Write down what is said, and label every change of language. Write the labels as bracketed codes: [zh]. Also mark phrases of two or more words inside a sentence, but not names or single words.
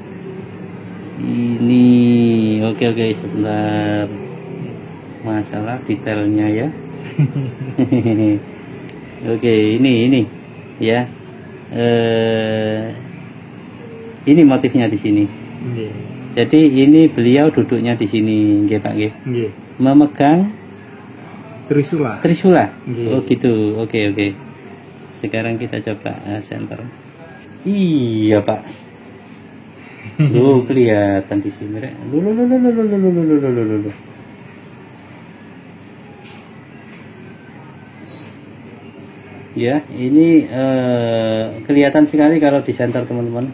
[id] Ini, oke sebentar. Masalah detailnya ya. Oke, ini ya. Ini motifnya di sini. Nggih. Jadi ini beliau duduknya di sini, nggih Pak nggih. Nggih. Memegang Trisula. Trisula. Nggih. Oh gitu. Oke. Sekarang kita coba center. Iya Pak. Lu kelihatan di sini. Lu. Ya, ini kelihatan sekali kalau di center teman-teman.